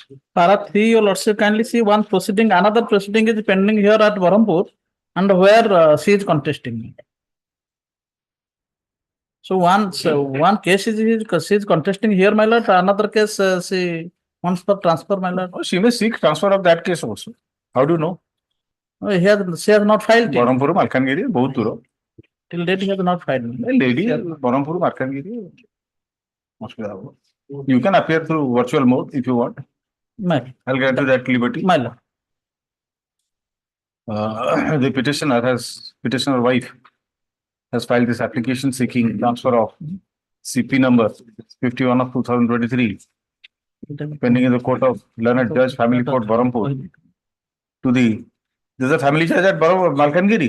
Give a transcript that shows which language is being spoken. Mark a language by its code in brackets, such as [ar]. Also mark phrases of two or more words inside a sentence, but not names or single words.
[en] Para 3, Your Lordship, kindly see one proceeding, another proceeding is pending here at Berhampur, and where she is contesting. So one case she is contesting here, my lord, another case she wants for transfer, my lord. Oh, she may seek transfer of that case also. How do you know? She has not filed it. [or] ବ୍ରହ୍ମପୁର ମାଲକାନଗିରି ବହୁତ ଦୂର [en] Till date, he has not filed. [or] ଲେଡି ବ୍ରହ୍ମପୁର ମାଲକାନଗିରି ଅସୁବିଧା ହବ [en] you can appear through virtual mode if you want. I'll grant you that liberty. My lord. The petitioner wife has filed this application seeking transfer of CP number 51 of 2023 pending in the court of Learned Judge Family Court Berhampur to the there's a family judge at Malkangiri.